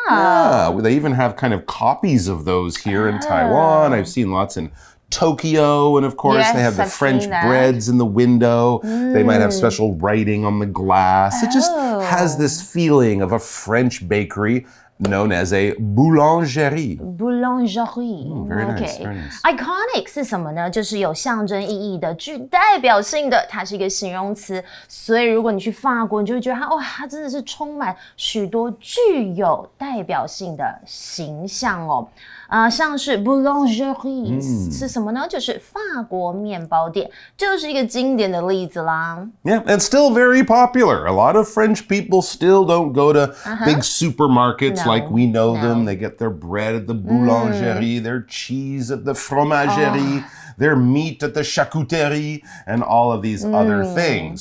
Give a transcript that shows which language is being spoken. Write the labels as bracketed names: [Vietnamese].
[English] Yeah, they even have kind of copies of those here in Taiwan. I've seen lots in Tokyo, and of course they have the French breads in the window. They might have special writing on the glass. It just has this feeling of a French bakery known as a boulangerie. Boulangerie. Very nice, very nice. [Chinese] Iconic 是什么呢？就是有象征意义的、具代表性的，它是一个形容词。所以如果你去法国，你就会觉得它真的是充满许多具有代表性的形象哦。像是 boulangerie、是什么呢？就是法国面包店，就是一个经典的例子啦。 [English] Yeah, and still very popular. A lot of French people still don't go to big supermarkets like we know them. They get their bread at the boulangerie, their cheese at the fromagerie.Their meat at the charcuterie and all of these other things.